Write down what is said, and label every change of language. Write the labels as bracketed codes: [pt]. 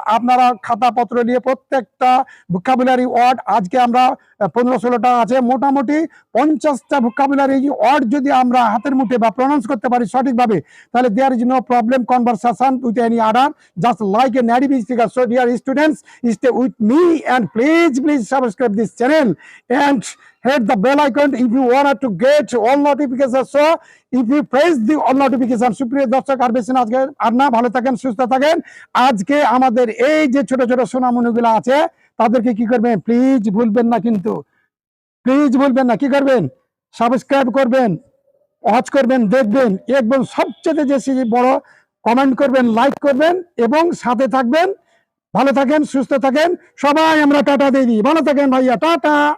[bn] আপনারা খাতা পত্র নিয়ে প্রত্যেকটা ভোকাবুলারি ওয়ার্ড, আজকে আমরা 15-16টা আছে, মোটামুটি 50টা ভোকাবুলারি ওয়ার্ড যদি আমরা হাতের মুঠে বা প্রনাউন্স করতে পারি সঠিকভাবে তাহলে [en] There is no problem conversation with any other, just like a native speaker. So dear students, stay with me and please subscribe this channel and hit the bell icon if you want to get all notifications. So if you press the all notification, [bn] সুপ্রিয় দর্শক আর বেশি না, আজকে আর না, ভালো থাকেন, সুস্থ থাকেন। আজকে আমাদের এই যে ছোট ছোট সোনামণিগুলো আছে তাদেরকে কি করবেন? প্লিজ ভুলবেন না, কিন্তু প্লিজ ভুলবেন না, কি করবেন? সাবস্ক্রাইব করবেন, ওয়াচ করবেন, দেখবেন এবং সবচেয়ে বেশি বড় কমেন্ট করবেন, লাইক করবেন এবং সাথে থাকবেন। ভালো থাকেন, সুস্থ থাকেন, সবাই আমরা টাটা দিয়ে দিই। ভালো থাকেন ভাইয়া, টাটা।